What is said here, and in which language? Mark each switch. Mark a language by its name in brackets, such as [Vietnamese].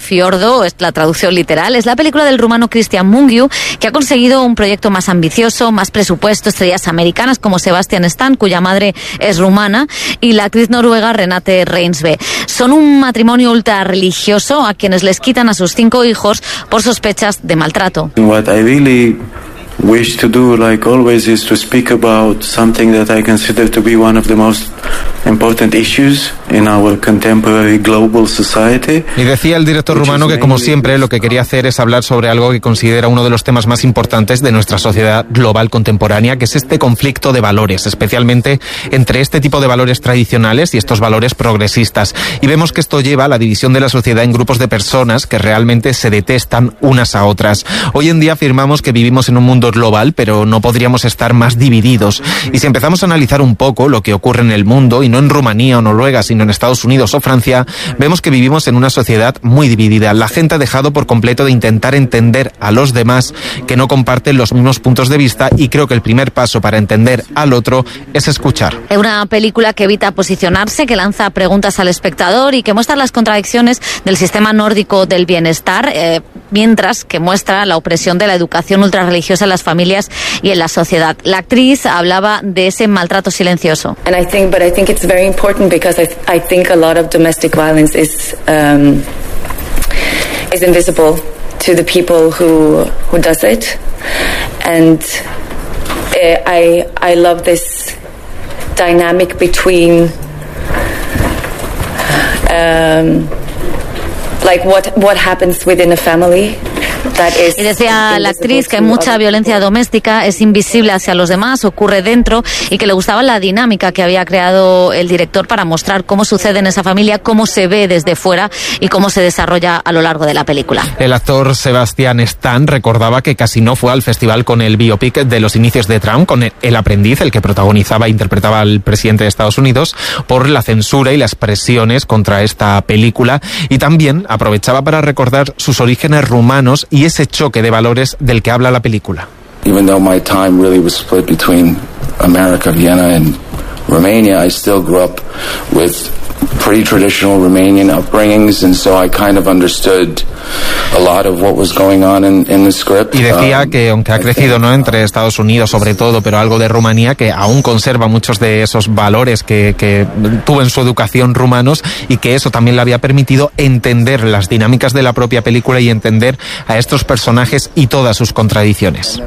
[Spanish] Fjordo es la traducción literal, es la película del rumano Cristian Mungiu, que ha conseguido un proyecto más ambicioso, más presupuesto, estrellas americanas como Sebastian Stan, cuya madre es rumana, y la actriz noruega Renate Reinsve. Son un matrimonio ultra religioso a quienes les quitan a sus 5 hijos por sospechas de maltrato. [English] What I really wish to do, like always, is to speak about something that I consider to be one of the most important issues in our contemporary global society. [Spanish] Y decía el director rumano que, como siempre, lo que quería hacer es hablar sobre algo que considera uno de los temas más importantes de nuestra sociedad global contemporánea, que es este conflicto de valores, especialmente entre este tipo de valores tradicionales y estos valores progresistas. Y vemos que esto lleva a la división de la sociedad en grupos de personas que realmente se detestan unas a otras. Hoy en día afirmamos que vivimos en un mundo global, pero no podríamos estar más divididos. Y si empezamos a analizar un poco lo que ocurre en el mundo, y no en Rumanía o Noruega, sino en Estados Unidos o Francia, vemos que vivimos en una sociedad muy dividida. La gente ha dejado por completo de intentar entender a los demás que no comparten los mismos puntos de vista, y creo que el primer paso para entender al otro es escuchar. Es una película que evita posicionarse, que lanza preguntas al espectador y que muestra las contradicciones del sistema nórdico del bienestar, mientras que muestra la opresión de la educación ultrarreligiosa en las familias y en la sociedad. La actriz hablaba de ese maltrato silencioso. [English] I think it's very important because I think a lot of domestic violence is invisible to the people who does it, and I love this dynamic between like what happens within a family. [Spanish] Y decía la actriz que mucha violencia doméstica es invisible hacia los demás, ocurre dentro, y que le gustaba la dinámica que había creado el director para mostrar cómo sucede en esa familia, cómo se ve desde fuera y cómo se desarrolla a lo largo de la película. El actor Sebastian Stan recordaba que casi no fue al festival con el biopic de los inicios de Trump, con El Aprendiz, el que protagonizaba e interpretaba al presidente de Estados Unidos, por la censura y las presiones contra esta película, y también aprovechaba para recordar sus orígenes rumanos y ese choque de valores del que habla la película. [English] Even though my time really was split between America, Vienna and Romania, I still grew up with pretty traditional Romanian upbringings, and so I kind of understood a lot of what was going on in the script. [Spanish] Y decía que aunque ha crecido, ¿no?, entre Estados Unidos sobre todo, pero algo de Rumanía, que aún conserva muchos de esos valores que tuvo en su educación rumanos, y que eso también le había permitido entender las dinámicas de la propia película y entender a estos personajes y todas sus contradicciones.